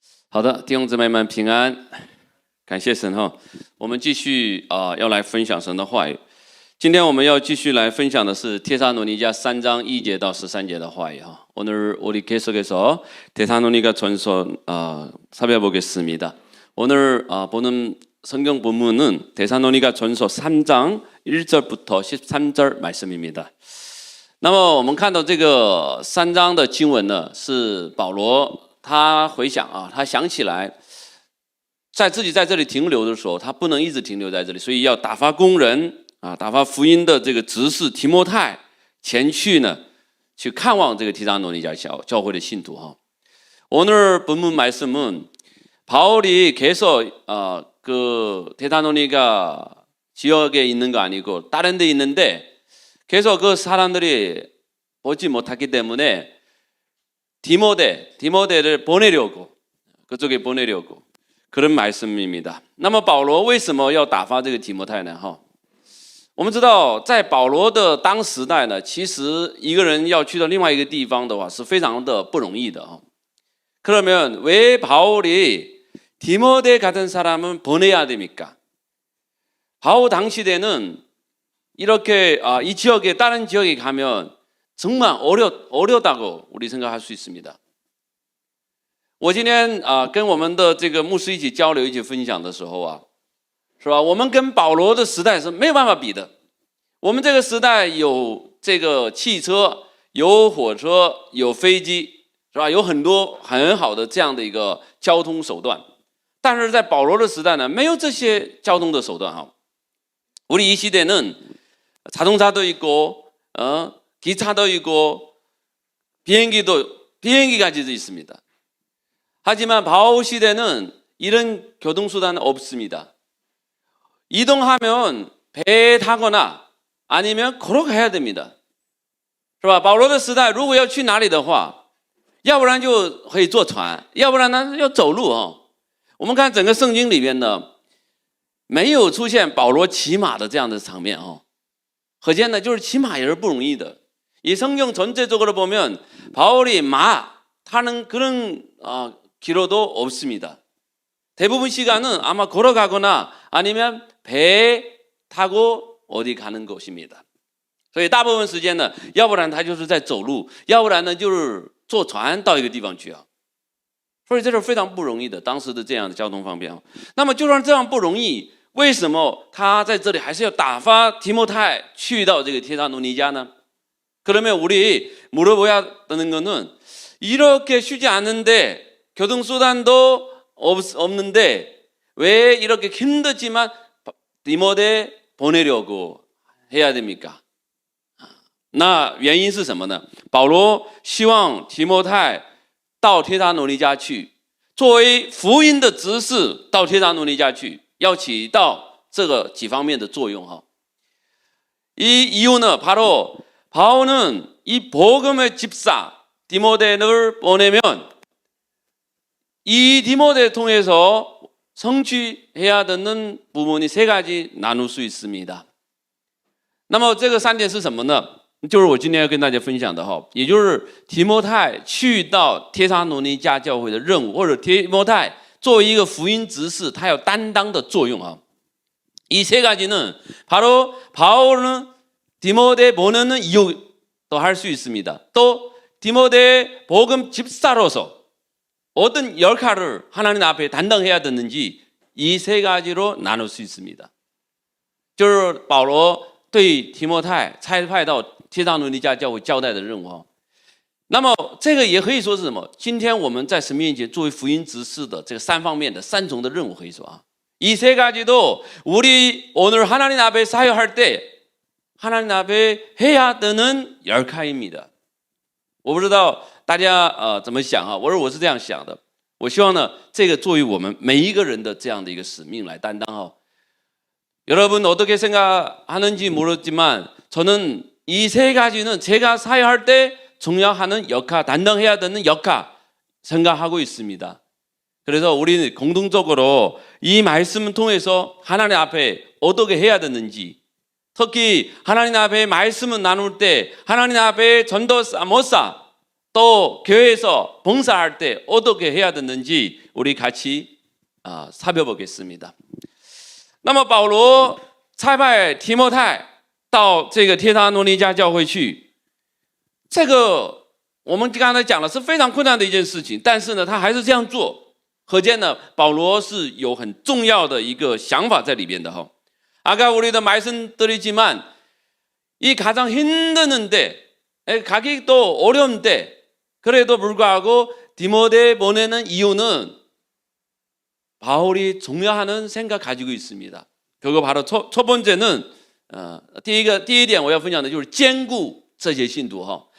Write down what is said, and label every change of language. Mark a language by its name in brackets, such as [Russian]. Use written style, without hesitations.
[Chinese] 好的，弟兄姊妹们平安，感谢神哈。我们继续要来分享神的话语。今天我们要继续来分享的是테살로니가 3장 2절到13절的话语哈。 [Korean] 오늘 우리 계속해서 데살로니가 전서 살펴보겠습니다. 오늘 보는 성경 본문은 데살로니가 전서 3장 1절부터 13절 말씀입니다. [Chinese] 那么我们看到这个3章的经文呢，是保罗他回想他想起来在自己在这里停留的时候，他不能一直停留在这里，所以要打发工人打发福音的这个执事提摩太前去呢，去看望这个테살로니가教会的信徒哈。 [Korean] 오늘 본문 말씀은 바울이 계속 그 테살로니가 지역에 있는 거 아니고 다른 데 있는데 계속 그 사람들이 보지 못했기 때문에 디모데를 보내려고 그쪽에 보내려고 그런 말씀입니다. [Chinese] 那么保罗为什么要打发这个提摩太呢？我们知道在保罗的当时代呢，其实一个人要去到另外一个地方的话是非常的不容易的。 [Korean] 그러면 왜 바울이 디모데 같은 사람은 보내야 됩니까? 바울 당시에는 이렇게 이 지역에 다른 지역에 가면 정말 어렵다고 우리 생각할 수 있습니다. [Chinese] 我今天跟我们的这个牧师一起交流一起分享的时候是吧，我们跟保罗的时代是没有办法比的。我们这个时代有这个汽车，有火车，有飞机，是吧，有很多很好的这样的一个交通手段。但是在保罗的时代呢，没有这些交通的手段。 [Korean] 우리 이 시대는 자동차도 있고 기차도 있고 비행기까지도 있습니다. 하지만 바울 시대는 이런 교통수단은 없습니다. 이동하면 배 타거나 아니면 걸어가야 됩니다. [Chinese] 是吧？保罗的时代如果要去哪里的话，要不然就可以坐船，要不然呢要走路。我们看整个圣经里面呢，没有出现保罗骑马的这样的场面。可见呢，就是骑马也是不容易的。 [Korean] 이 성경 전체적으로 보면 바울이 마 타는 그런 기로도 없습니다. 대부분 시간은 아마 걸어가거나 아니면 배 타고 어디 가는 것입니다. [Chinese] 所以大部分时间呢，要不然他就是在走路，要不然呢就是坐船到一个地方去。所以这是非常不容易的，当时的这样的交通方便。那么就算这样不容易， 为什么他在这里还是要打发提摩太去到这个테살로니가呢？ [Korean] 그러면 우리 물어봐야 되는 거는 이렇게 쉽지 않은데 교통수단도 없는데 왜 이렇게 힘들지만 디모데 보내려고 해야 됩니까? [Chinese] 那原因是什么呢？保罗希望提摩太到테살로니가去，作为福音的执事到테살로니가去， 要起到这个几方面的作用。 [Korean] 이 이유는 바로 바울은 이 복음의 집사 디모데를 보내면 이 디모데를 통해서 성취해야 되는 부분이 세 가지 나눌 수 있습니다. [Chinese] 那么这个3点是什么呢？就是我今天要跟大家分享的，也就是提摩太去到테살로니가教会的任务，或者提摩太 作为一个福音执事，他有担当的作用。 [Korean] 이 세 가지는 바로 바울은 디모데 보내는 이유도 할 수 있습니다. 또 디모데 복음 집사로서 어떤 역할을 하나님 앞에担当해야 되는지 이 세 가지로 나눌 수 있습니다. [Chinese] 就是保罗对提摩太差派到테살로니가教会交代的任务。那么这个也可以说是什么？今天我们在神面前作为福音执事的这个3方面的3重的任务，可以说 [Korean] 이 세 가지도 우리 오늘 하나님 앞에 사역할 때 하나님 앞에 해야 되는 역할입니다. [Chinese] 我不知道大家怎么想我是这样想的。我希望呢，这个作为我们每一个人的这样的一个使命来担当。 [Korean] 여러분 어떻게 생각하는지 모르지만 저는 이 세 가지는 제가 사역할 때 중요하는 역할,担当해야 되는 역할 생각하고 있습니다. 그래서 우리는 공동적으로 이 말씀을 통해서 하나님 앞에 어떻게 해야 되는지, 특히 하나님 앞에 말씀을 나눌 때 하나님 앞에 전도사, 목사, 또 교회에서 봉사할 때 어떻게 해야 되는지 우리 같이 살펴보겠습니다. [Chinese] 那么保罗差派提摩太到这个帖撒罗尼迦教会去，这个我们刚才讲的是非常困难的一件事情，但是呢他还是这样做，可见呢保罗是有很重要的一个想法在里边的。 [Korean] 아까 우리도 말씀드리지만 이 가장 힘드는데, 가기 또 어려운데 그래도 불구하고 디모데 보내는 이유는 바울이 중요한 생각 가지고 있습니다. 그거 바로 첫 번째는 [Chinese] 第一点我要分享的就是兼顾这些信徒。